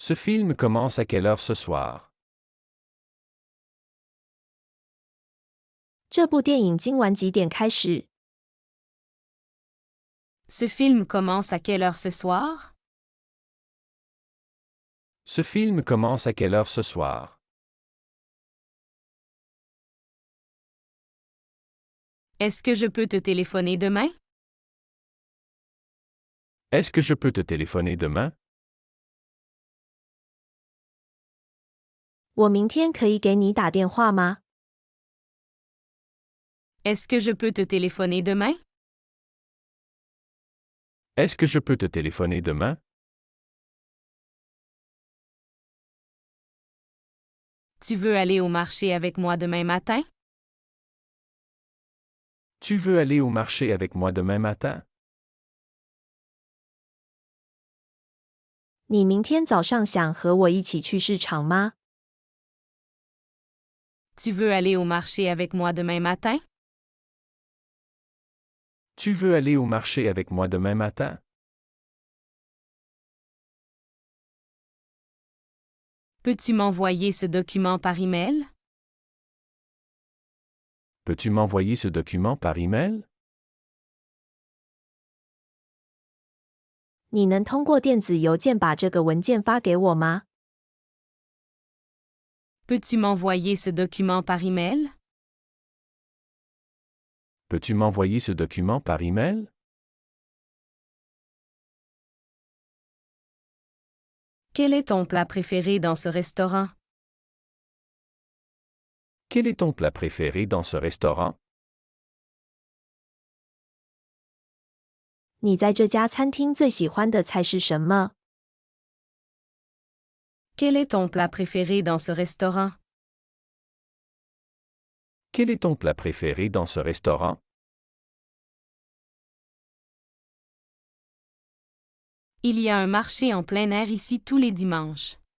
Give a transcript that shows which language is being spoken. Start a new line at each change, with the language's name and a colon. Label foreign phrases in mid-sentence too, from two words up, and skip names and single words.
French: Ce film commence à quelle heure ce soir?
Chinese: 这部电影今晚几点开始？
French: Ce film commence à quelle heure ce soir? Ce film commence à quelle heure ce soir? Est-ce que je peux te téléphoner demain? Est-ce que je peux te téléphoner demain?
Chinese: 我明天可以给你打电话吗？
French: Est-ce que je peux te téléphoner demain? Est-ce que je peux te téléphoner demain? Tu veux aller au marché avec moi demain matin? Tu veux aller au marché avec moi demain matin?
Chinese: 你明天早上想和我一起去市场吗？
French: Tu veux aller au marché avec moi demain matin? Tu veux aller au marché avec moi demain matin? Peux-tu m'envoyer ce document par email? Peux-tu m'envoyer ce document par email?
Chinese: 你能通过电子邮件把这个文件发给我吗？
French: Peux-tu m'envoyer ce document par email? Peux-tu m'envoyer ce document par email? Quel est ton plat préféré dans ce restaurant? Quel est ton plat préféré dans ce restaurant?
Chinese: 你在这家餐厅最喜欢的菜是什么？
French: Quel est ton plat préféré dans ce restaurant? Quel est ton plat préféré dans ce restaurant? Il y a un marché en plein air ici tous les dimanches.